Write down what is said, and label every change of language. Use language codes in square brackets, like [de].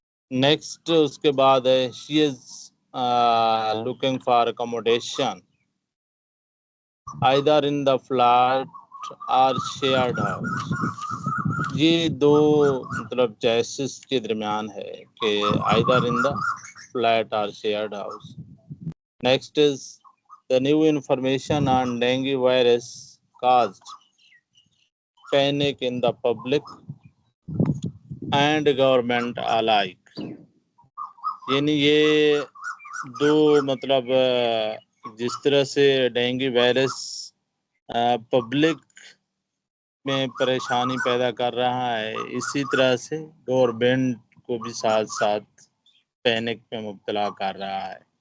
[en] next [ur] اس کے بعد ہے [en] She is looking for accommodation either in the flat or shared house. [ur] یہ دو مطلب چوائسز کے درمیان ہے کہ [en] either in the flat or shared house. Next is the new information on dengue virus caused panic in the public and government alike. [ur] یعنی یہ دو مطلب جس طرح سے ڈینگی وائرس پبلک میں پریشانی پیدا کر رہا ہے، اسی طرح سے گورنمنٹ کو بھی ساتھ ساتھ پینک میں مبتلا کر رہا ہے.